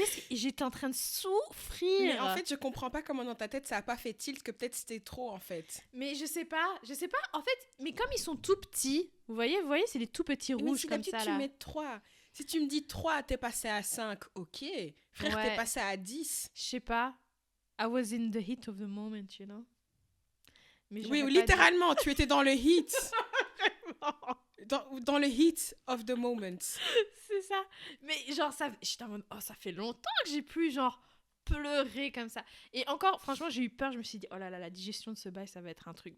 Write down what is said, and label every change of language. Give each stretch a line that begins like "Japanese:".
French: J'étais en train de souffrir. Mais en fait, je comprends pas comment dans ta tête ça a pas fait tilt, que peut-être c'était trop en fait. Mais je sais pas, en fait, mais comme ils sont tout petits, vous voyez, c'est les tout petits rouges comme ça là. Tu mets 3. Si tu me dis 3, t'es passé à 5, ok. Frère, t'es passé à 10. Je sais pas.
English: I was in the heat of the moment, you know.
French: Mais oui, littéralement, tu étais dans le heat. dans le
English: heat of the moment.
French: C'est ça. Mais genre, j'étais en mode, ça fait longtemps que j'ai plus, genre, pleurer comme ça. Et encore, franchement, j'ai eu peur. Je me suis dit, oh là là, la digestion de ce bail, ça va être un truc.